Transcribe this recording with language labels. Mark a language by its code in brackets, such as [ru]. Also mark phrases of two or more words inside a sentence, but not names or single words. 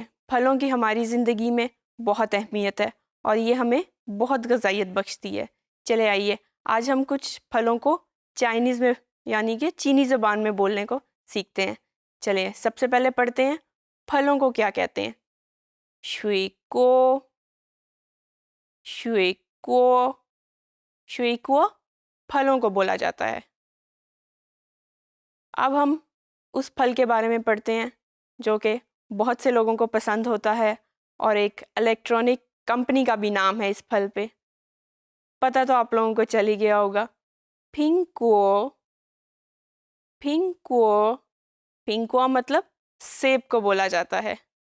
[ur] پھلوں کی ہماری زندگی میں بہت اہمیت ہے اور یہ ہمیں بہت غذائیت بخشتی ہے. چلے آئیے، آج ہم کچھ پھلوں کو چائنیز میں یعنی کہ چینی زبان میں بولنے کو سیکھتے ہیں. چلیے، سب سے پہلے پڑھتے ہیں، پھلوں کو کیا کہتے ہیں? [zh] 水果 水果 水果 [ur] پھلوں کو بولا جاتا ہے. اب ہم اس پھل کے بارے میں پڑھتے ہیں جو کہ بہت سے لوگوں کو پسند ہوتا ہے اور ایک الیکٹرانک کمپنی کا بھی نام ہے اس پھل پے. پتا تو آپ لوگوں کو چل ہی گیا ہوگا. [zh] 苹果 苹果 苹果 [ur] مطلب سیب کو بولا جاتا ہے.